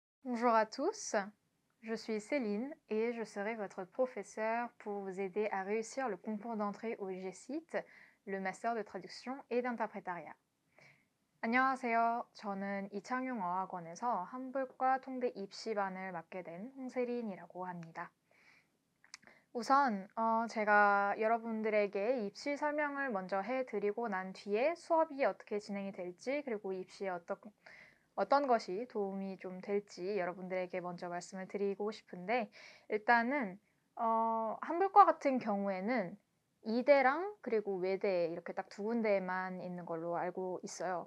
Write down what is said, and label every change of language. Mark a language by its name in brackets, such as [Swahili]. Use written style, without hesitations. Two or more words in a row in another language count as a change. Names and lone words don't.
[French] Bonjour à tous, je suis Céline et je serai votre professeure pour vous aider à réussir le concours d'entrée au GCIT, le Master de traduction et d'interprétariat. [Korean] 안녕하세요. 저는 이창용어학원에서 한불과 통대 입시반을 맡게 된 홍세린이라고 합니다. 우선 제가 여러분들에게 입시 설명을 먼저 해드리고 난 뒤에 수업이 어떻게 진행이 될지 그리고 입시에 어떤 것이 도움이 좀 될지 여러분들에게 먼저 말씀을 드리고 싶은데 일단은 한불과 같은 경우에는 이대랑 그리고 외대 이렇게 딱 두 군데만 있는 걸로 알고 있어요.